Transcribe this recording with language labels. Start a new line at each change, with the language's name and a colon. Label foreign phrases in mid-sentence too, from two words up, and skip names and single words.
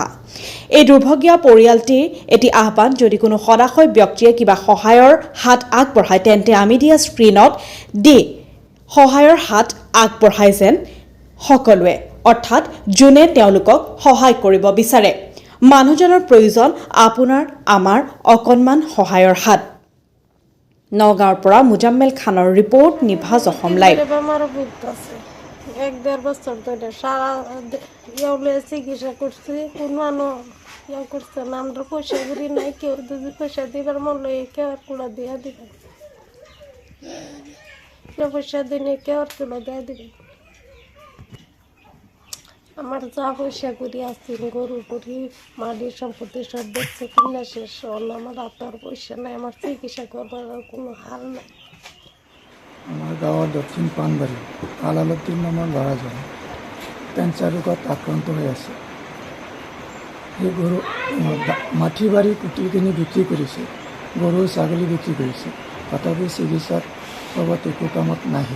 Assamese: এই দুৰ্ভগীয়া পৰিয়ালটিৰ এটি আহ্বান, যদি কোনো সদাশয় ব্যক্তিয়ে কিবা সহায়ৰ হাত আগবঢ়ায় তেন্তে আমি দিয়া স্ক্ৰীণত দি সহায়ৰ হাত আগবঢ়াই যেন সকলোৱে, অৰ্থাৎ যোনে তেওঁলোকক সহায় কৰিব বিচাৰে। মানুহজনৰ প্ৰয়োজন আপোনাৰ আমাৰ অকণমান সহায়ৰ হাত। নগাঁৱৰ পৰা মুজাম্মেল খানৰ ৰিপৰ্ট, নিভাজ অসম লাইভ।
Bangla: এক দেড় বছর ধরে সারা চিকিৎসা করছি, কোনো করছে না। আমরা পয়সা করি নাই, কেউ যদি পয়সা দিবার মন লই কেউ আর কুড়া দিয়া দিবেন, কেউ পয়সা দিনে কেউ আর কুড়া দিয়া দিবেন। আমার যা পয়সা করি আসছিল, গরু করি, মাটির সম্পত্তি সব দেখছে কিনা শেষ হল। আমার হাতের পয়সা নাই, আমার চিকিৎসা করবার কোনো হার নাই।
Assamese: আমাৰ গাঁৱৰ দক্ষিণ পাণবাৰী আলালুদ্দিন নামৰ ল'ৰাজন কেঞ্চাৰ ৰোগত আক্ৰান্ত হৈ আছে। সেই গৰু মাটি বাৰী কুটি কিনি বিক্ৰী কৰিছে, গৰু ছাগলী বিক্ৰী কৰিছে, তথাপি চিকিৎসাত চবত একো কামত নাহিল।